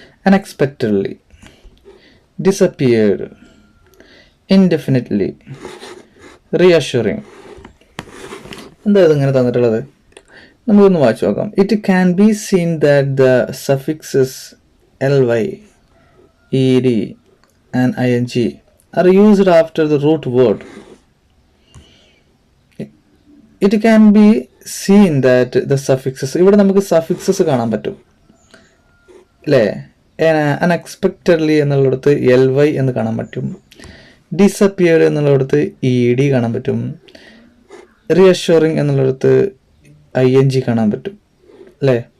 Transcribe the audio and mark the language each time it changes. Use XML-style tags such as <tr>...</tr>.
<en>Unexpectedly, disappeared, indefinitely, reassuring.</en> <ml>എന്താ ഇതിങ്ങനെ തന്നിട്ടുള്ളത്? നമുക്കൊന്ന് വായിച്ചു നോക്കാം.</ml> <en>It can be seen that the suffixes ly ed, and ing are used after the root word. It can be seen that the suffixes,</en> <ml>ഇവിടെ നമുക്ക് suffixes കാണാൻ പറ്റും അല്ലേ. അൺഎക്സ്പെക്റ്റഡ്ലി എന്നുള്ളിടത്ത് ly എന്ന് കാണാൻ പറ്റും. ഡിസപ്പിയർഡ് എന്നുള്ളിടത്ത് ed കാണാൻ പറ്റും. റിയഷ്യൂറിങ് എന്നുള്ളിടത്ത് ing കാണാൻ പറ്റും അല്ലേ.</ml>